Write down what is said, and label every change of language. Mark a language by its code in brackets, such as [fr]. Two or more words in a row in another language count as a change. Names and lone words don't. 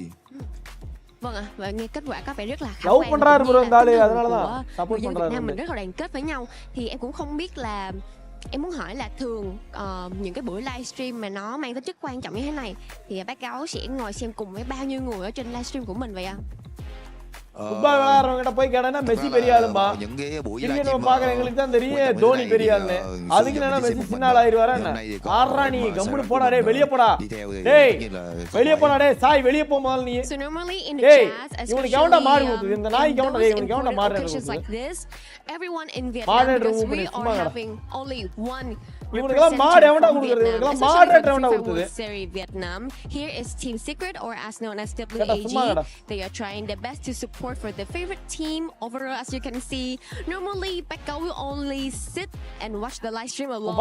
[vi] Vâng ạ, và nghe kết quả có vẻ rất là khả quan, cũng như là tinh thần của người dân Việt Nam mình rất là đoàn kết với nhau. Thì em cũng không biết là Em muốn hỏi là thường những cái buổi livestream mà nó mang tính chất quan trọng như thế này thì bác Gấu sẽ ngồi xem cùng với bao nhiêu người ở trên livestream của mình vậy ạ? [ta] ஃபுட்பால் விளையாடுறவங்க போய் கேட்டா மெஸ்ஸி பெரிய ஆளும்பா கிரிக்கெட் பாக்குற எங்களுக்கு தான் தெரியும் தோனி பெரிய ஆளுன்னு அதுக்கு என்ன மெஸ்ஸி சின்ன ஆள் ஆயிருவாரா என்ன ஆறா நீ கம்முனு போடா டேய் வெளிய போடா டேய் வெளிய போடா டேய் சாய் வெளிய போ முதல்ல நீ டேய் இவனுக்கு எவன்டா மாறு ஊத்துது இந்த நாய்க்கு எவன்டா டேய் இவனுக்கு எவன்டா மாறு ஊத்துது [en] Everyone in Vietnam, because we are having only one representation from Vietnam, especially Serie Vietnam. Here is Team Secret, or as known as WAG. They are trying their best to support for their favorite team. Overall, as you can see, normally Becca will only sit and watch the live stream alone.